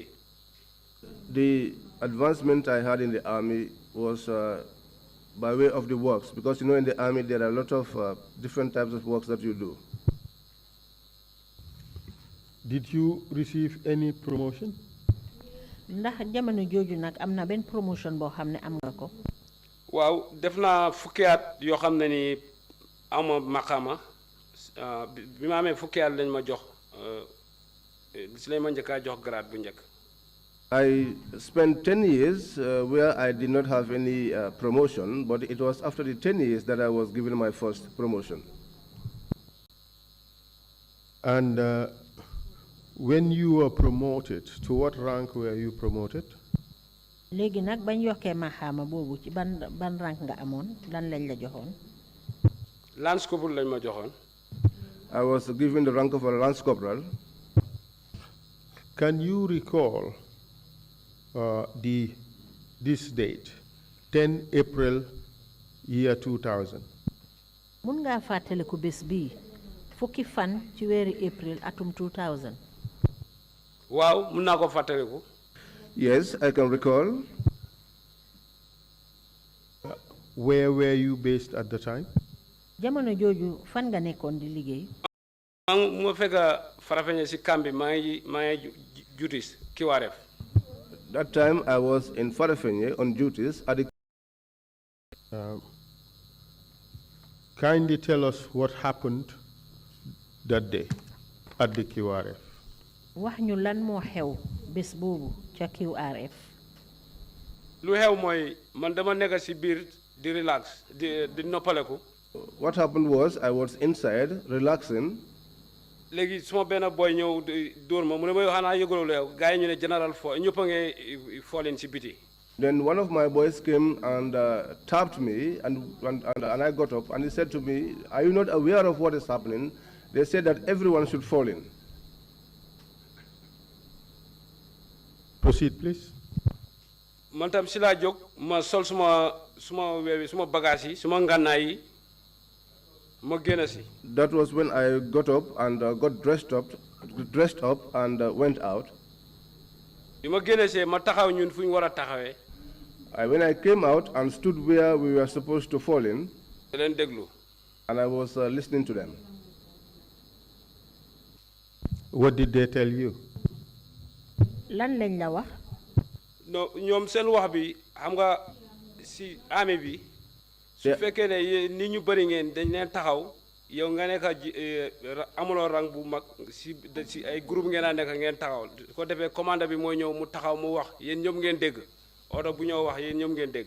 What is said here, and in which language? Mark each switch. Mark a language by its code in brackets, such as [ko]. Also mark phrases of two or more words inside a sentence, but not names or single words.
[en] The advancement I had in the army was by way of the works, because in the army there are a lot of different types of works that you do. Did you receive any promotion? [wo] ndax jamono jooju nag am na benn promotion boo xam ne am nga ko. waaw def naa fukki at yoo xam ne ni ama maqama bi ma amee fukki at lañ ma jox si lañ ma njëkkaa jox grade bu njëkk. [en] I spent 10 years where I did not have any promotion, but it was after the 10 years that I was given my first promotion. And when you were promoted, to what rank were you promoted? [wo] léegi nag bañ yokkee maxaama boobu ci ban rank nga amoon lan lañ la joxoon. [en] Lance Corporal [wo] lañ ma joxoon. [en] I was given the rank of a Lance Corporal. Can you recall this date, 10 April year 2000? [wo] mun ngaa fàttaliku bés bii fukki fan ci weeri April atum 2000. waaw mun naa ko fàttaliku. [en] Yes, I can recall. Where were you based at the time? [wo] jamono jooju fan nga nekkoon di liggéey. mu fekk Farafenni si kambi maa ngi duties Kiwaref. [en] That time I was in Farafenni on duties at the... Kindly tell us what happened that day at the QRF. [wo] wax ñu lan moo xew bés boobu ca QRF. lu xew mooy man dama nekk si biir di relax di noppaleku. [en] What happened was I was inside relaxing. [wo] léegi suma benn boy ñëw dóor ma mu ne ma yow xanaa yëgaloo la yow gars yi ñu ne général Fall ñëpp a ngi fooleen si biti. [en] Then one of my boys came and tapped me, and I got up, and he said to me, "Are you not aware of what is happening? They said that everyone should fall in." Proceed, please. [wo] man tam si laa jóg ma sol suma weewi suma bagage yi suma ngànnaay yi ma génn si. [en] That was when I got up and got dressed up and went out. [wo] bi ma génn see ma taxaw ñun fu ñu war a taxawee. [en] When I came out and stood where we were supposed to fall in, [wo] leen déglu. [en] and I was listening to them. What did they tell you? [wo] lan lañ la wax no ñoom seen wax bi xam nga si armée bi su fekkee ne ni ñu bëri ngeen dañ leen taxaw yow nga nekk amuloo rang bu mag si ay groupe ngeen a nekk ngeen taxaw ko defee commande bi mooy ñëw mu taxaw mu wax yéen ñoom ngeen dégg oto bu ñëw wax yéen ñoom ngeen dégg.